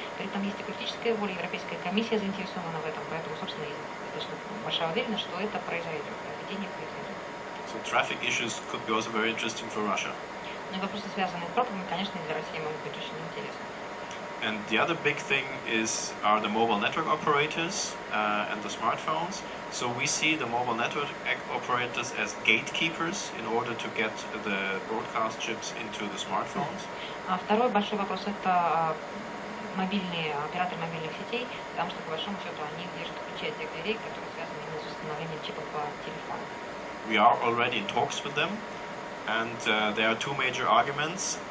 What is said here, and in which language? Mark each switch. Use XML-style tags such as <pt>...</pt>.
<ru>При этом есть и политическая воля, Европейская комиссия заинтересована в этом, поэтому, собственно, есть достаточно большая уверенность, что это произойдет, введение произойдет.</ru> <en>So traffic issues could be also very interesting for Russia.</en> <ru>Ну и вопросы, связанные с пробками, конечно, для России могут быть очень интересны.</ru> <en>And the other big thing are the mobile network operators and the smartphones. So we see the mobile network operators as gatekeepers in order to get the broadcast chips into the smartphones.</en> <ru>Второй большой вопрос – это операторы мобильных сетей, потому что, по большому счету, они держат ключи от тех дверей, которые связаны именно с установлением чипов по телефону.</ru> <en>We are already in talks with them, and there are two major arguments.</en>